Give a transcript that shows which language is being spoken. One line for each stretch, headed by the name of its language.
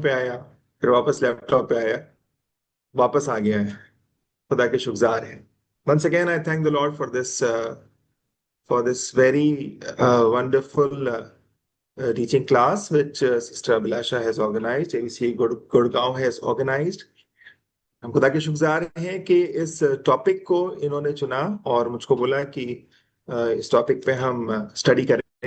Hindi: पे आया, फिर वापस लैपटॉप पे आया, वापस आ गया है। खुदा के शुक्रगुजार हैं।
English: Once again, I thank the Lord for this very wonderful teaching class which Sister Abhilasha has organized, ABC Gurgaon has organized.
Hindi: हम खुदा के शुक्रगुजार हैं कि इस टॉपिक को इन्होंने चुना और मुझको बोला कि इस टॉपिक पे हम स्टडी करें।